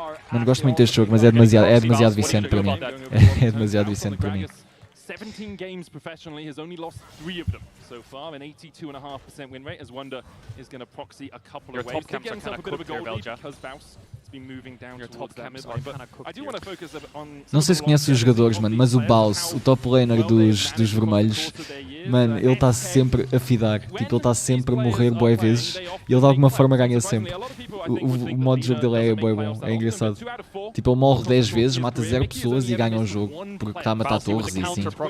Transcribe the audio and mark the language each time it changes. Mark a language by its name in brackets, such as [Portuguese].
[Portuguese] Mano, gosto muito deste jogo, mas é demasiado viciante para mim. É demasiado viciante para mim. [English] 17 games professionally, has only lost 3 of them so far, an 82.5% win rate, as Wonder is going to proxy a couple of waves to get himself a bit of a goal lead, because Baus has been moving down towards that mid lane. But I do want to focus on... [Portuguese] Não sei se conheces os jogadores, mano, mas o Baus, o top laner dos vermelhos, mano, ele está sempre a fidar, tipo, ele está sempre a morrer bué vezes e ele de alguma forma ganha sempre. O modo de jogo dele é bué bom, é engraçado. Tipo, ele morre 10 vezes, mata 0 pessoas e ganha o jogo, porque está a matar torres e assim.